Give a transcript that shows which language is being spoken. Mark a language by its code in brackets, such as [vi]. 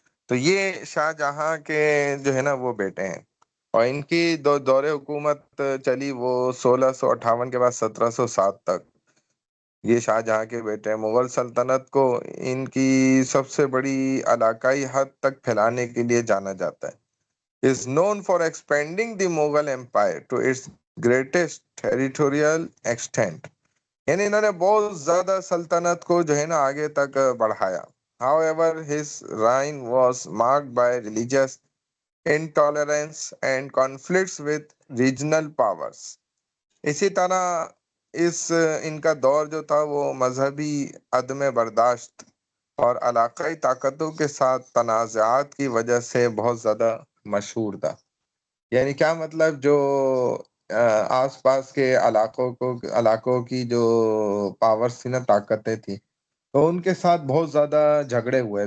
[ur] تو یہ شاہ جہاں کے جو ہے نا وہ بیٹے ہیں، اور ان کی دور حکومت چلی وہ 1658 کے بعد 1707 تک. یہ شاہ جہاں کے بیٹے ہیں. مغل سلطنت کو ان کی سب سے بڑی علاقائی حد تک پھیلانے کے لیے جانا جاتا ہے. [en] is known for expanding the Mughal empire to its greatest territorial extent. [ur] یعنی انہوں نے بہت زیادہ سلطنت کو جو ہے نا آگے تک بڑھایا. [en] However, his reign was marked by religious intolerance and conflicts with regional powers. [ur] اسی طرح ان کا دور جو تھا وہ مذہبی عدم برداشت اور علاقائی طاقتوں کے ساتھ تنازعات کی وجہ سے بہت زیادہ مشہور تھا. یعنی کیا مطلب، جو آس پاس کے علاقوں کی جو پاورز تھی نا، طاقتیں تھی، تو ان کے ساتھ بہت زیادہ جھگڑے ہوئے.